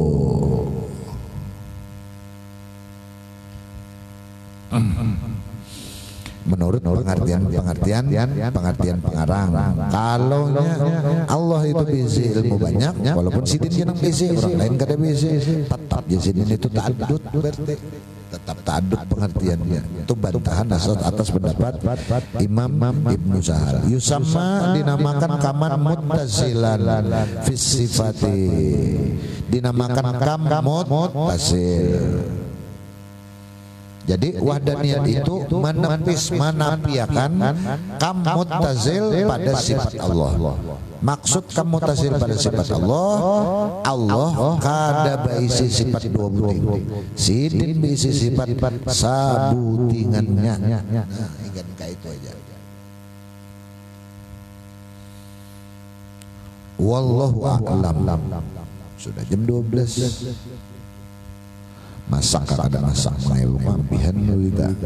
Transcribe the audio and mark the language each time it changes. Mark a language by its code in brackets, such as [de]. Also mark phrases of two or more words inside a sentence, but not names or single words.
[bjn] Menurut pengertian pengarang, kalau Allah itu bisa ilmu banyak, walaupun sidin jenang bisa, orang lain kada bisa, tetap ya sidin itu ta'addud, berarti tetap ta'addud pengertiannya. [id] Itu bantahan atas pendapat Imam Ibnu Sahal. [ar] Yusamma dinamakan كما متصلا في الصفات, [id] dinamakan [ar] كم متصل. [id] Jadi wahdaniyat itu menepis menafikan [ar] كم متصل [id] pada sifat Allah. [bjn] Maksud [ar] كم متصل [bjn] pada sifat Allah, Allah kada baisi sifat dua buting. Sidin baisi sifat sabutingannya. Nah, ingat kayak itu aja. [ar] والله أعلم. [id] Sudah jam 12. [bjn] Masak kada masak mengeluh mampihan kita.